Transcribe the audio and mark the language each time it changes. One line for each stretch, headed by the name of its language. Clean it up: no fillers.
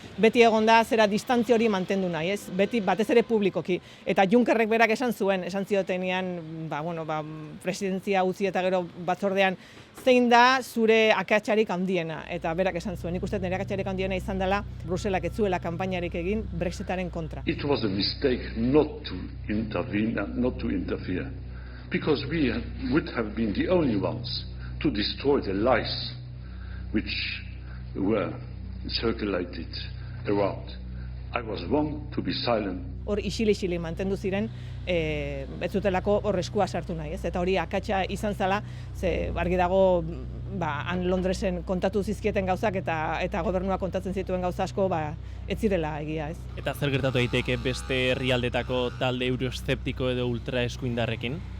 Basque: Beti egon da zera distantzia hori mantendu nahi, ez? Beti batez ere publikoki. Eta Junckerrek berak esan ziotenean, presidentzia utzi eta gero batzordean, zein da zure akatsarik handiena, eta berak esan zuen. Nik uste nire akatsarik handiena izan dela Bruselak ez zuela kanpainarik egin Brexitaren kontra.
English: It was a mistake not to intervene and not to interfere. Because we would have been the only ones to destroy the lies which were circulated around. I was wrong to be silent.
Basque: Hor isili mantendu ziren, ez zutelako hor eskua sartu nahi, ez? Eta hori akatsa izan zela, ze argi dago han Londresen kontatu zizkieten gauzak eta gobernua kontatzen zituen gauza asko ez zirela egia, ez? Eta zer gertatu daiteke beste herrialdetako talde euroeszeptiko edo ultraeskuindarrekin?